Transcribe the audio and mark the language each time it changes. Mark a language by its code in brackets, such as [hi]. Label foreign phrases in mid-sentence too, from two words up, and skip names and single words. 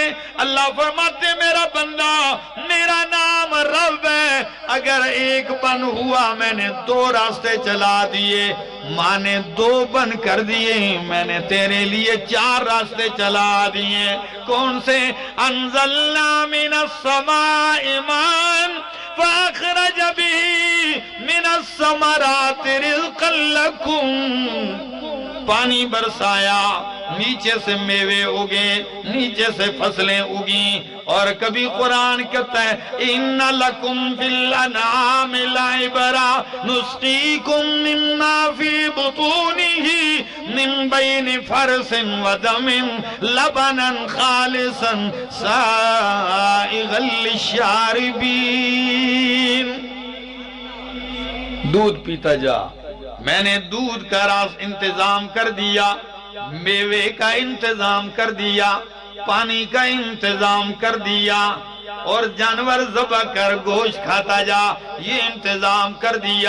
[ur] اللہ فرماتے میرا بندہ، میرا نام رب ہے، اگر ایک بند ہوا میں نے 2 راستے چلا دیے، ماں نے 2 بند کر دیے، میں نے تیرے لیے 4 راستے چلا دیے. کون سے? [ar] أنزلنا من السماء ماء فأخرج به من الثمرات رزقا لكم. [ur] پانی برسایا، نیچے سے میوے اگے، نیچے سے فصلیں اگی. اور کبھی قرآن کہتا ہے [ar] إن لكم في الأنعام لعبرة نسقيكم مما في بطونه من بين فرث ودم لبنا خالصا سائغا للشاربين. [ur] دودھ پیتا جا، میں نے دودھ کا انتظام کر دیا، میوے کا انتظام کر دیا، پانی کا انتظام کر دیا، اور جانور ذبح کر گوشت کھاتا جا، یہ انتظام کر دیا.